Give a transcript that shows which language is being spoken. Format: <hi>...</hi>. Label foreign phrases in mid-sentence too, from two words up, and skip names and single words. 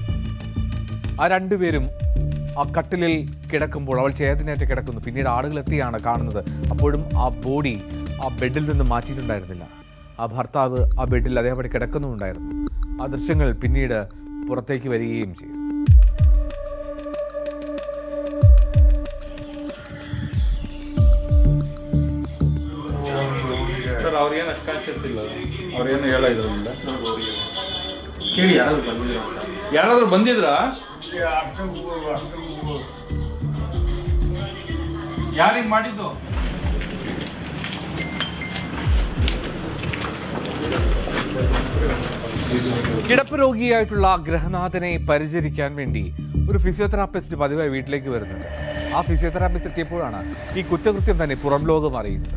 <ml>ആ രണ്ടുപേരും ആ കട്ടിലിൽ കിടക്കുമ്പോൾ അവൾ ചേതനയായിട്ട് കിടക്കുന്നു. പിന്നീട് ആളുകളെത്തിയാണ് കാണുന്നത്. അപ്പോഴും ആ ബോഡി ആ ബെഡിൽ നിന്ന് മാറ്റിയിട്ടുണ്ടായിരുന്നില്ല. ആ ഭർത്താവ് ആ ബെഡിൽ അതേപടി കിടക്കുന്നുണ്ടായിരുന്നു. ആ ദൃശ്യങ്ങൾ പിന്നീട് പുറത്തേക്ക് വരികയും ചെയ്തു.</ml> <kn>ಅವ್ರೇನು ಅಷ್ಟು ಕಾನ್ಷಿಯಸ್ ಇಲ್ಲ. ಅವ್ರೇನು ಹೇಳಿದ್ರಿಂದ ಕೇಳಿ ಯಾರಾದ್ರೂ ಬಂದಿದ್ರಾ? ಯಾರಿಗೆ ಮಾಡಿದ್ದು?</kn> <ml>കിടപ്പ് രോഗിയായിട്ടുള്ള ഗൃഹനാഥനെ പരിചരിക്കാൻ വേണ്ടി ഒരു ഫിസിയോതെറാപ്പിസ്റ്റ് പതിവായി വീട്ടിലേക്ക് വരുന്നുണ്ട്. ആ ഫിസിയോതെറാപ്പിസ്റ്റ് എത്തിയപ്പോഴാണ് ഈ കുറ്റകൃത്യം തന്നെ പുറം ലോകം അറിയുന്നത്.</ml>